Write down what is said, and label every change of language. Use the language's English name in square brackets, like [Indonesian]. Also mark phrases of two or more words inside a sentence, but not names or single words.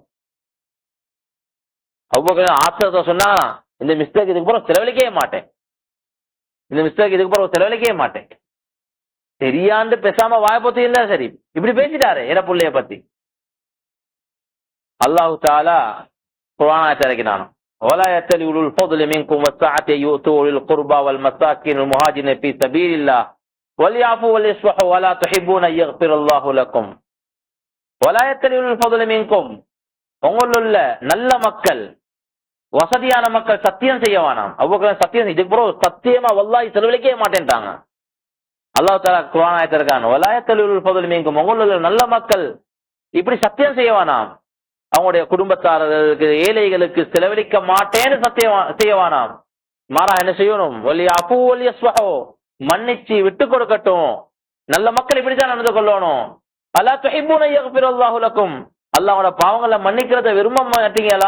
[Tamil] அபூபக்கர் ஆச்சரியத்தை சொன்னா, இந்த மிஸ்டேக் இதுக்கு பிறகு செலவழிக்கவே மாட்டேன், இந்த மிஸ்டேக் இதுக்கு பிறகு செலவழிக்கவே மாட்டேன், தெரியாண்டு பேசாம வாய்ப்பத்தி இல்ல. சரி, இப்படி பேசிட்டாரு என புள்ளைய பத்தி. அல்லாஹு தஆலா குர்ஆன் ஆயத்தை இறக்கினான். [Arabic] ولا يأتل أولو الفضل منكم والسعة يؤتوا أولي القربى والمساكين والمهاجرين في سبيل الله وليعفوا وليصفحوا ولا تحبون أن يغفر الله لكم. ولا يأتل أولو الفضل منكم, [Tamil] உங்களுள்ள நல்ல மக்கள், வசதியான மக்கள் சத்தியம் செய்ய வேணாம். அபூபக்கர் சத்தியம், இதுக்கு பிறகு சத்தியமா வல்லாஹி செலவழிக்கவே மாட்டேன்ட்டாங்க. அல்லாஹ் தஆலா குர்ஆன் ஆயத்தை இருக்கான், [Arabic] ولا يأتل أولو الفضل منكم, [Tamil] உங்களுள்ள நல்ல மக்கள் இப்படி சத்தியம் செய்ய வேணாம், அவங்களுடைய குடும்பத்தாரர்களுக்கு ஏழைகளுக்கு செலவழிக்க மாட்டேன்னு சத்தியம் செய்யவானாம். மாறா என்ன செய்யணும், மன்னிச்சு விட்டு கொடுக்கட்டும். நல்ல மக்கள் இப்படித்தான் நடந்து கொள்ளணும். [Arabic] ألا تحبون يغفر الله لكم, [Tamil] அல்லாஹ்வோட பாவங்களை மன்னிக்கிறத விரும்ப மாட்டீங்களா?